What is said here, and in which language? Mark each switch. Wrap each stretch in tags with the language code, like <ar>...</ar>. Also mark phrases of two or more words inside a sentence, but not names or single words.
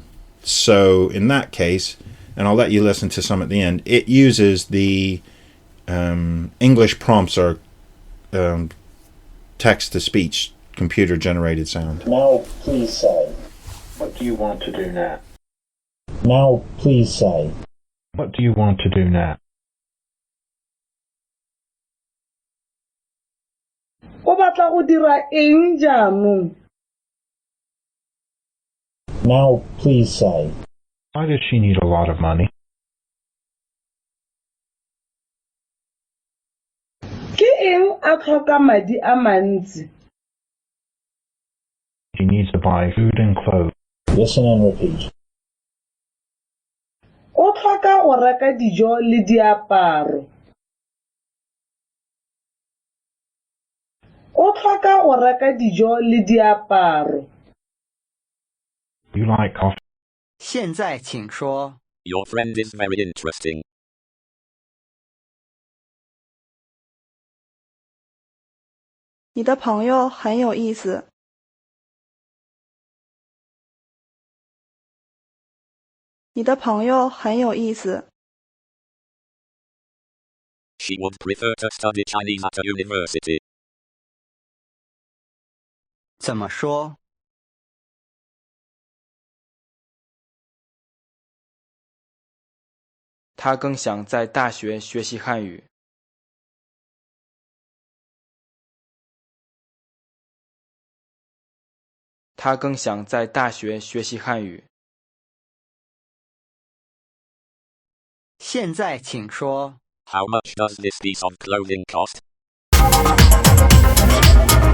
<en>So in that case, and I'll let you listen to some at the end, it uses the English prompts are text-to-speech, computer-generated sound. Now, please say. What do you want to do now? Now, please say. What do you want to do now?</en> <tn>O batla go dira eng jaanong?</tn> <en>Now, please say. Why does she need a lot of money?</en> <tn>Ke eng a tlhoka madi a mantsi?</tn> <en>She needs to buy food and clothes. Listen and repeat.</en> <tn>O tlhoka go reka dijo le diaparo. O tlhoka go reka dijo le diaparo.</tn> <en>You like coffee?</en> <zh>现在请说</zh> <en>Your friend is very interesting.</en> <zh>你的朋友很有意思。你的朋友很有意思。</zh> <en>She would prefer to study Chinese at a university.</en> <zh>怎么说？他更想在大学学习汉语。他更想在大学学习汉语。现在请说</zh> <en>How much does this piece of clothing cost?</en>